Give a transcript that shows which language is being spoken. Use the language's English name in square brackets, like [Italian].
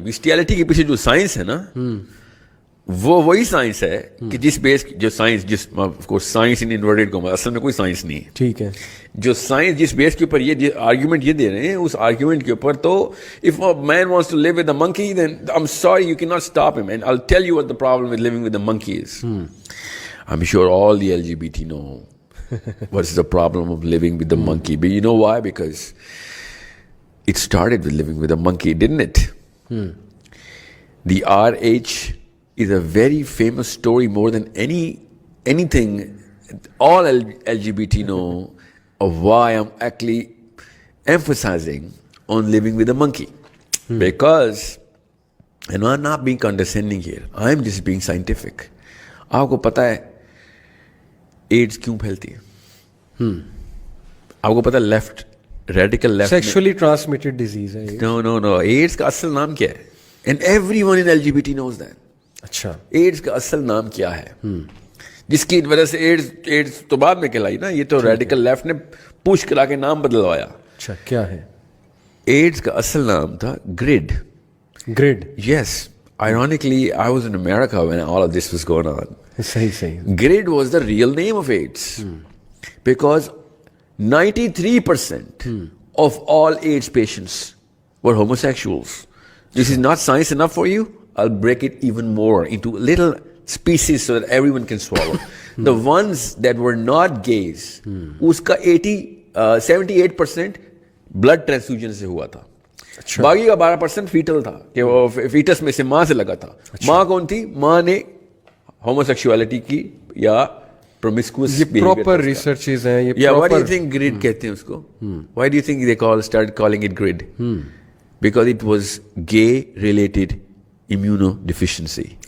[Urdu] بیسٹیالٹی کے پیچھے جو سائنس ہے نا, وہ وہی سائنس ہے کہ جس بیس جو سائنس, جس سائنس ان انورٹڈ کو اصل میں کوئی سائنس نہیں ہے. ٹھیک ہے. جو سائنس جس بیس کے اوپر یہ آرگیومنٹ یہ دے رہے ہیں, اس آرگیومنٹ کے اوپر تو [English] if a man wants to live with a monkey, then I'm sorry, you cannot stop him. And I'll tell you what the problem with living with a monkey is. I'm sure all the LGBT know what's the problem of living with the monkey. But you know why? Because it started with living with a monkey, didn't it? The RH is a very famous story, more than anything all LGBT know of why I'm actually emphasizing on living with a monkey. Because, and I'm not being condescending here, I'm just being scientific. [Urdu] آپ کو پتا ہے AIDS کیوں پھیلتی ہے؟ آپ کو پتا ہے left radical left [English] Sexually transmitted disease ہے. No [Urdu] ایڈز کا اصل نام کیا ہے؟ [English] And everyone in LGBT knows that. [Urdu] اچھا, ایڈز کا اصل نام کیا ہے؟ جس کی وجہ سے ایڈز تو بعد میں کہلائی نا, یہ تو ریڈیکل لیفٹ نے پوچھ کرا کے نام بدلوایا. اچھا, کیا ہے؟ ایڈز کا اصل نام تھا grade. Grade. [English] Yes. Ironically, I was in America when all of this was going on. [Urdu] صحیح. [English] Grid was the real name of AIDS. Because 93% of all AIDS patients were homosexuals. This is not science enough for you? I'll break it even more into little species so that everyone can swallow. The ones that were not gays, [Urdu] uska [English] 78% blood transfusion [Urdu] سے ہوا تھا. باقی کا 12% fatal تھا, کہ وہ fats میں سے ماں سے لگا تھا. ماں کون تھی؟ ماں نے ہوموسیکشوالٹی کی یا پرومسکوس. یہ پراپر ریسرچز ہیں. یہ [English] یا what do you think GRID [Urdu] کہتے ہیں اس کو؟ [English] Why do you think they start calling it GRID? Because it was gay related immunodeficiency.